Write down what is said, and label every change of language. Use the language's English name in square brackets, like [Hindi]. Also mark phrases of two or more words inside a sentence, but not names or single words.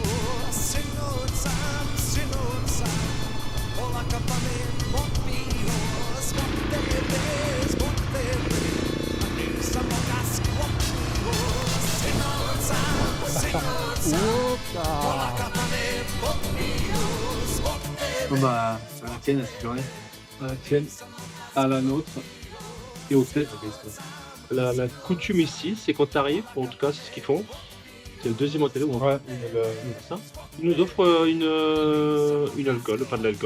[Croatian] Sinoć sam, polaka pa ne popio, zbog tebe, nisam kad sklopio. Sinoć sam, polaka pa ne popio, zbog tebe. [French] Bah, à la tienne, à cette journée. À la tienne, à la nôtre et au fait. La coutume ici, c'est quand tu arrives, en tout cas c'est ce qu'ils font. C'est le deuxième hôtel où on Ouais. ça. Ils nous offrent une alcool, pas de l'alcool,